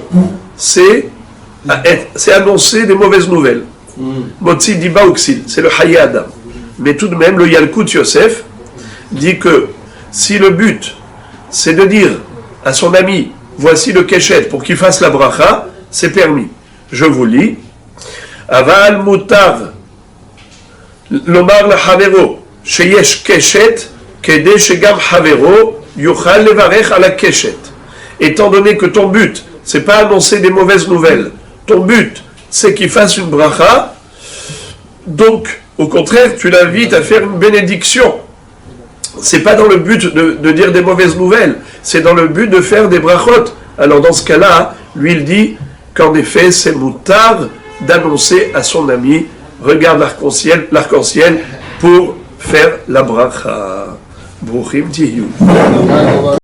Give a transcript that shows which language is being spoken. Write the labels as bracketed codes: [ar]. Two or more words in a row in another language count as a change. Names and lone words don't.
[fr] C'est annoncer des mauvaises nouvelles. [he] מוציא דיבה הוא כסיל, [fr] c'est le Hayya Adam. Mais tout de même, le Yalkut Yosef dit que si le but, c'est de dire à son ami, voici le keshet pour qu'il fasse la bracha, c'est permis. Je vous lis. [he] אבל מותר לומר לחברו שיש קשת כדי שגם חברו יוכל לברך על הקשת. [fr] Étant donné que ton but, c'est pas annoncer des mauvaises nouvelles, ton but, c'est qu'il fasse une bracha, donc, au contraire, tu l'invites à faire une bénédiction. C'est pas dans le but de dire des mauvaises nouvelles, c'est dans le but de faire des brachot. Alors dans ce cas-là, lui il dit qu'en effet c'est moutard d'annoncer à son ami, regarde l'arc-en-ciel pour faire la bracha. [he] ברוכים תהיו.